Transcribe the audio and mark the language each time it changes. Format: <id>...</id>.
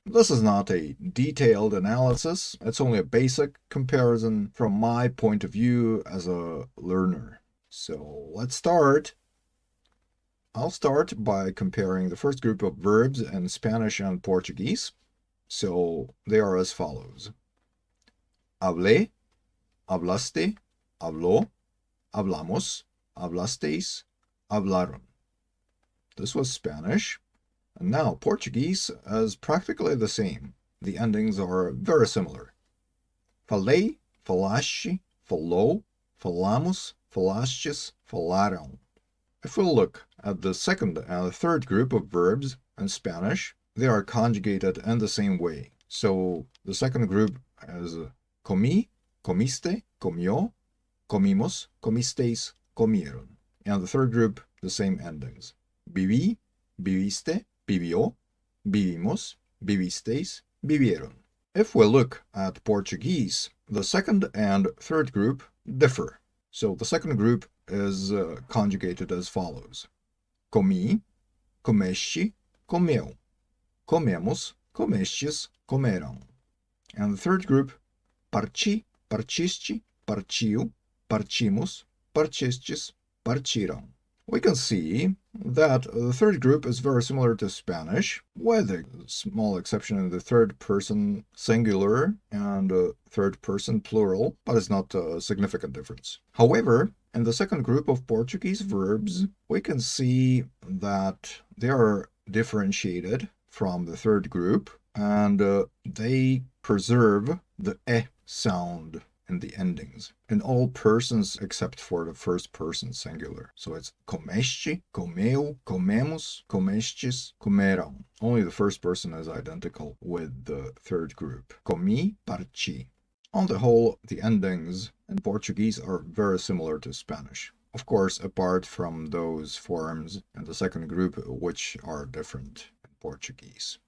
<en>This is not a detailed analysis, it's only a basic comparison from my point of view as a learner. So let's start. I'll start by comparing the first group of verbs in Spanish and Portuguese. So they are as follows.</en> <es>Hablé, hablaste, habló, hablamos, hablasteis, hablaron.</es> <en>This was Spanish. And now Portuguese is practically the same. The endings are very similar.</en> <pt>Falei, falaste, falou, falamos, falastes, falaram.</pt> <en>If we look at the second and third group of verbs in Spanish, they are conjugated in the same way. So the second group is</en> <es>comí, comiste, comió, comimos, comisteis, comieron.</es> <en>And the third group, the same endings.</en> <es>Viví, viviste, vivió, vivimos, vivisteis, vivieron.</es> <en>If we look at Portuguese, the second and third group differ. So the second group is conjugated as follows.</en> <pt>Comi, comeste, comeu. Comemos, comestes, comerão.</pt> <en>And the third group,</en> <pt>parti, partiste, partiu, partimos, partistes, partiram.</pt> <en>We can see that the third group is very similar to Spanish, with a small exception in the third person singular and third person plural, but it's not a significant difference. However, in the second group of Portuguese verbs, we can see that they are differentiated from the third group, and they preserve the e sound in the endings in all persons except for the first person singular. So it's</en> <pt>comeste, comeu, comemos, comestes, comerão.</pt> <en>Only the first person is identical with the third group.</en> <pt>Comi, parti.</pt> <en>On the whole, the endings in Portuguese are very similar to Spanish. Of course, apart from those forms in the second group which are different in Portuguese.</en>